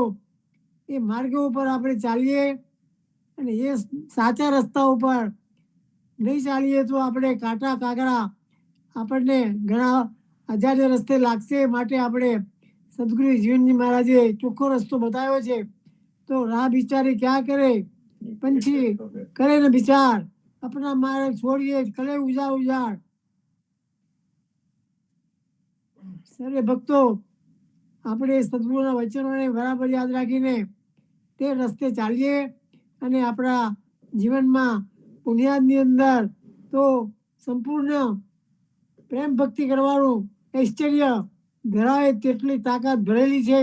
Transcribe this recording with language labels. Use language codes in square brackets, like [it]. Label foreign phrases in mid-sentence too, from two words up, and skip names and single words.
[gu] એ માર્ગ ઉપર આપણે ચાલીએ અને એ સાચા રસ્તા ઉપર નહીં ચાલીએ તો આપણે કાંટા કાગડા આપણને ઘણા અજાણ્ય રસ્તે લાગશે. માટે આપણે સદગુરુ જીવનજી મહારાજે ચોખ્ખો રસ્તો બતાવ્યો છે. [hi] તો राह बिचारी क्या करे, पंछी करे ने विचार, अपना मार्ग छोड़िए करे उजाड़ उजाड़. [gu] સર્વે ભક્તો આપણે સદગુરુના વચનોને બરાબર યાદ રાખીને તે રસ્તે ચાલીએ અને આપણા જીવનમાં પુણ્યાદની અંદર તો સંપૂર્ણ પ્રેમ ભક્તિ કરવાનું ઐશ્વર્ય ધરાવે તેટલી તાકાત ભરેલી છે.